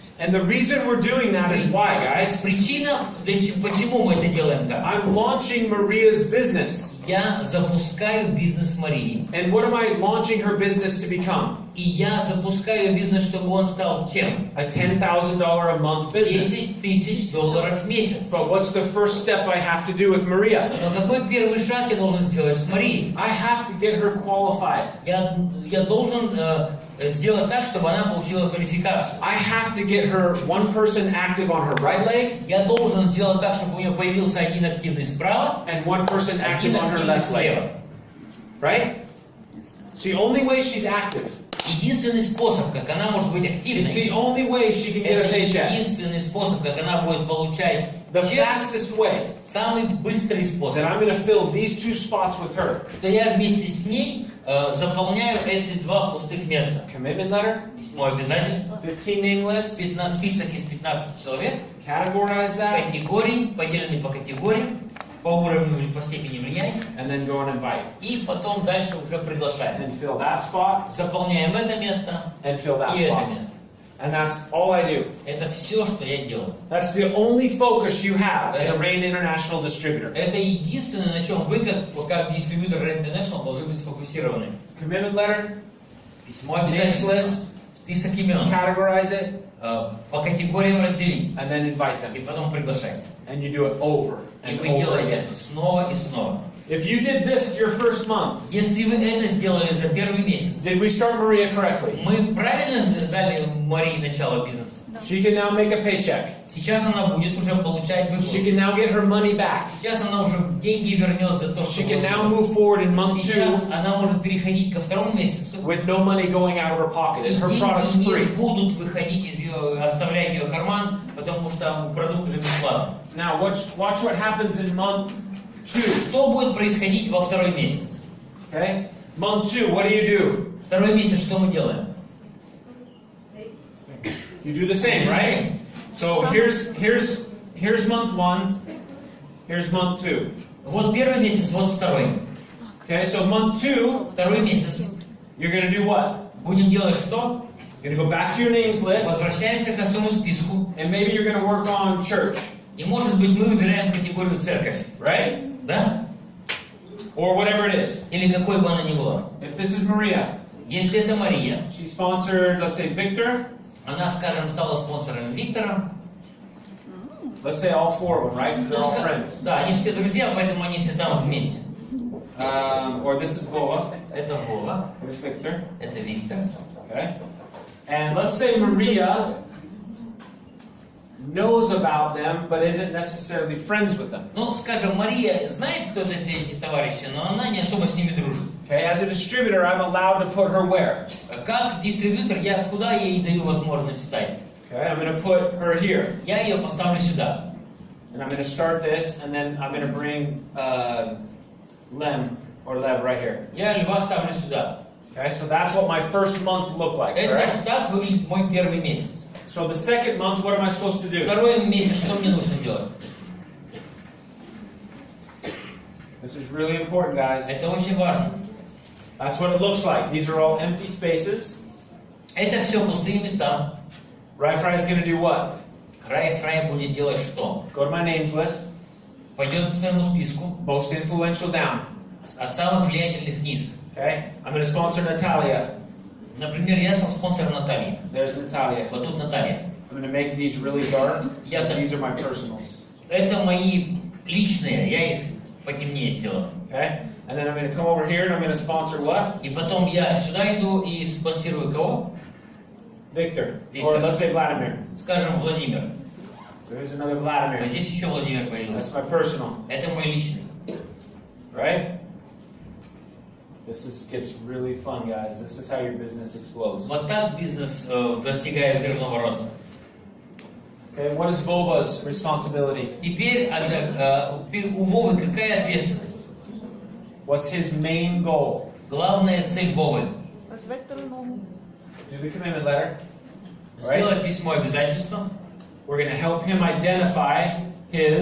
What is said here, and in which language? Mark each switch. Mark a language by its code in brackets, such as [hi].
[en] And the reason we're doing that is why, guys? [ru] Причина, почему мы это делаем так. [en] I'm launching Maria's business. [ru] Я запускаю бизнес Марии. [en] And what am I launching her business to become? [ru] И я запускаю бизнес, чтобы он стал чем? [en] A $10,000 a month business. [ru] $10,000 в месяц. [en] But what's the first step I have to do with Maria? [ru] Но какой первый шаг я должен сделать с Марией? [en] I have to get her qualified. [ru] Я должен сделать так, чтобы она получила квалификацию. [en] I have to get her one person active on her right leg [ru] Я должен сделать так, чтобы у нее появился один активный справа, [en] and one person [ru] один [en] active on her [ru] активный [en] left leg. [ru] слева. [en] Right? It's the only way she's active. [ru] Единственный способ, как она может быть [en] It's the only way she can get a [ru] это [en] paycheck. [ru] единственный способ, как она будет получать [en] The [ru] чек, [en] fastest way [ru] самый быстрый способ. [en] that I'm going to fill these two spots with her. [ru] Что я вместе с ней заполняю эти два пустых места. [en] Commitment letter, [ru] Письмо обязательства, [en] 15 name list, [ru] список из 15 человек, [en] categorize that, [ru] категории, поделенные по категориям, по уровню, по степени влияния, [en] and then go and invite. [ru] и потом дальше уже приглашаем. [en] And fill that spot, [ru] Заполняем это место [en] and fill that [ru] и это [en] spot. [ru] место. [en] And that's all I do. [ru] Это все, что я делаю. [en] That's the only focus you have as a Rain International distributor. [ru] Это единственное, на чем вы, как дистрибьютор Ray International, должны быть сфокусированы. [en] Commitment letter, [ru] Письмо [en] names [ru] обязательства, [en] list, [ru] список имен, [en] categorize it, [ru] по категориям разделить, [en] and then invite [ru] и [en] them. [ru] потом приглашать. [en] And you do it over [ru] И [en] and [ru] вы [en] over [ru] делаете [en] again. [ru] это снова и снова. [en] If you did this your first month, [ru] Если вы это сделали за первый месяц, [en] did we start Maria correctly? [ru] мы правильно дали Марии начало бизнеса? [en] She can now make a paycheck. [ru] Сейчас она будет уже получать [en] She [ru] выплату. [en] can now get her money back. [ru] Сейчас она уже деньги вернет за то, что [en] She can now [ru] вложила. [en] move forward in month [ru] Сейчас [en] 2 [ru] она может переходить ко второму месяцу, [en] with no money going out of her pocket. [ru] и [en] And her product's [ru] деньги не [en] free. [ru] будут выходить из ее, оставлять ее карман, потому что продукт уже бесплатный. [en] Now watch what happens in month 2. [ru] Что будет происходить во второй месяц? [en] Okay? Month 2, what do? [ru] Второй месяц что мы делаем? [en] You do the same, right? So here's month 1, here's month 2. [ru] Вот первый месяц, вот второй. [en] Okay, so month 2, [ru] Второй месяц. [en] you're going to do what? [ru] Будем делать что? [en] You're going to go back to your names list, [ru] Возвращаемся к своему списку. [en] and maybe you're going to work on church, [ru] И может быть мы выбираем категорию церковь. [en] right? [ru] Да? [en] Or whatever it is. [ru] Или какой бы она ни была. [en] If this is Maria, [ru] Если это Мария, [en] she sponsored, let's say, Victor. [ru] она, скажем, стала спонсором Виктора. [en] Let's say all 4 of them, right? Because they're all friends. [ru] Да, они все друзья, поэтому они все там вместе. [en] Or this is Boa. [ru] Это Вова, [en] Here's Victor. [ru] это Виктор. [en] Okay. And let's say Maria knows about them, but isn't necessarily friends with them. [ru] Ну, скажем, Мария знает, кто это эти товарищи, но она не особо с ними дружит. [en] Okay. As a distributor, I'm allowed to put her where? [ru] Как дистрибьютор, куда я ей даю возможность стать? [en] Okay. I'm going to put her here, [ru] Я ее поставлю сюда. [en] and I'm going to start this, and then I'm going to bring Lem or Lev right here. [ru] Я Льва ставлю сюда. [en] Okay. So that's what my first month looked like. [ru] Это [en] Correct? [ru] так выглядит мой первый месяц. [en] So the second month, what am I supposed to do? [ru] Второй месяц, что мне нужно делать? [en] This is really important, guys. [ru] Это очень важно. [en] That's what it looks like. These are all empty spaces. [ru] Это все пустые места. [en] Rай Fry is going to do what? [ru] Рай Фрай будет делать что? [en] Go to my names list. [ru] Пойдет к своему списку, [en] Most influential down. [ru] от самых влиятельных вниз. [en] Okay? I'm going to sponsor Natalia. [ru] Например, я стал спонсором Натальи. [en] There's Natalia. [ru] Вот тут Наталья. [en] I'm going to make these really dark. [ru] Я так- [en] These are my personals. [ru] Это мои личные, я их потемнее сделал. [en] Okay? And then I'm going to come over here and I'm going to sponsor what? [ru] И потом я сюда иду и спонсирую кого? [en] Victor. Victor. Or let's say Vladimir. [ru] Скажем, Владимир. [en] So here's another [ru] А [en] Vladimir. [ru] здесь еще Владимир [en] That's [ru] появился. [en] my personal. [ru] Это мой личный. [en] Right? This gets really fun, guys. This is how your business explodes. [ru] Вот так бизнес достигает взрывного роста. [en] Okay, what is Vova's responsibility? [ru] Теперь у Вовы какая ответственность? [en] What's his main goal? [ru] Главная цель Вовы Вектору ногу. [en] Do the commitment letter. Right? [ru] сделать письмо обязательства. [en] We're going to help him identify his